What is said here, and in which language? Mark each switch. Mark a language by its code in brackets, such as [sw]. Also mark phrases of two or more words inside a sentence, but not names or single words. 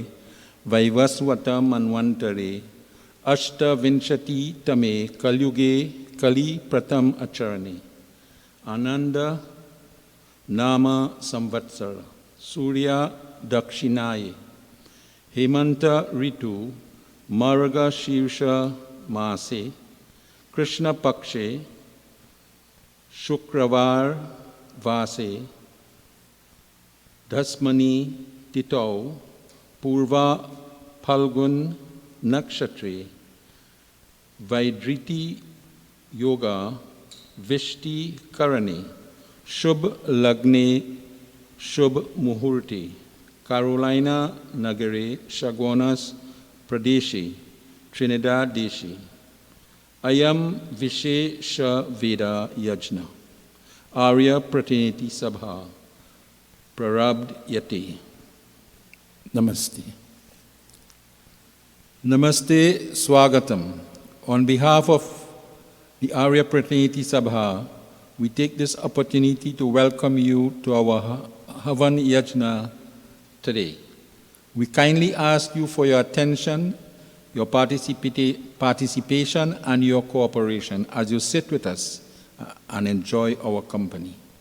[sa] Vaivaswata Manvantare Ashta Vinshati Tame Kalyuge Kali Pratam Acharane Ananda Nama Samvatsara Surya Dakshinaye Hemanta Ritu Marga Shirsha Mase Krishna Pakshe Shukravar Vase Dasmani Titau Purva Phalgun Nakshatre Vaidriti Yoga Vishti Karane Shubh Lagne Shubh Muhurti Carolina Nagare Shagonas Pradeshi Trinidad Deshi Ayam Vishesha Veda Yajna Arya Pratinidhi Sabha Prarabd Yati. Namaste. Namaste Swagatam. [en] On behalf of the Arya Pratinidhi Sabha, we take this opportunity to welcome you to our [sa] Havan Yajna [en] today. We kindly ask you for your attention, your participation, and your cooperation as you sit with us and enjoy our company.